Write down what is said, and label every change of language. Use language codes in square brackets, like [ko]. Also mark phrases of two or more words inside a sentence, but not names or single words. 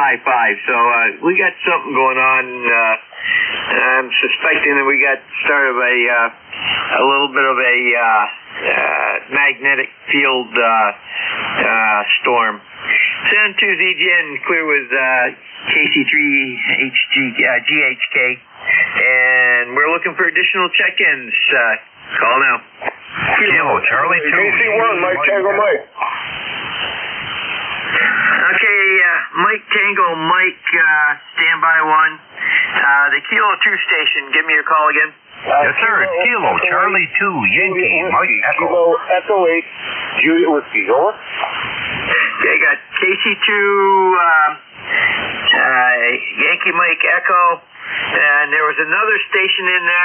[en] So we got something going on. I'm suspecting that we got start of a little bit of a magnetic field storm. San 2 ZGN clear with KC3GHK, and we're looking for additional check-ins. Call now. Kilo Charlie 2. KC1, Mike Tango Mike. Okay, Mike Tango Mike, standby 1. The Kilo 2 station, give me your call again. Yes, sir. It's Kilo Charlie 2, Yankee Mike Echo. Kilo Echo 8, Juliet Whiskey, over. Okay, got KC2, Yankee Mike Echo, and there was another station in there.